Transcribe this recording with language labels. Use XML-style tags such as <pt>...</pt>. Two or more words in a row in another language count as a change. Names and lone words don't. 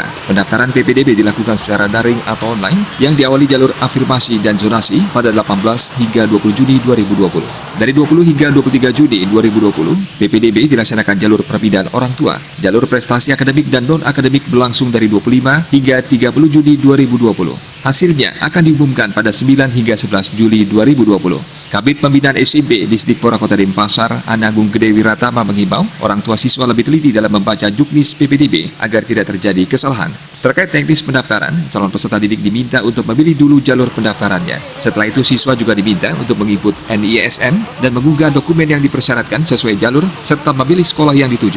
<id>Pendaftaran PPDB dilakukan secara daring atau online yang diawali jalur afirmasi dan zonasi pada 18 hingga 20 Juni 2020. Dari 20 hingga 23 Juni 2020, PPDB dilaksanakan jalur perpindahan orang tua. Jalur prestasi akademik dan non-akademik berlangsung dari 25 hingga 30 Juni 2020. Hasilnya akan diumumkan pada 9 hingga 11 Juli 2020. Kabid Pembinaan SMP Disdikpora Kota Denpasar, Anagung Gede Wiratama mengimbau orang tua siswa lebih teliti dalam membaca juknis PPDB agar tidak terjadi kesalahan. Terkait teknis pendaftaran, calon peserta didik diminta untuk memilih dulu jalur pendaftarannya. Setelah itu siswa juga diminta untuk menginput NISN dan mengunggah dokumen yang dipersyaratkan sesuai jalur serta memilih sekolah yang dituju.</id>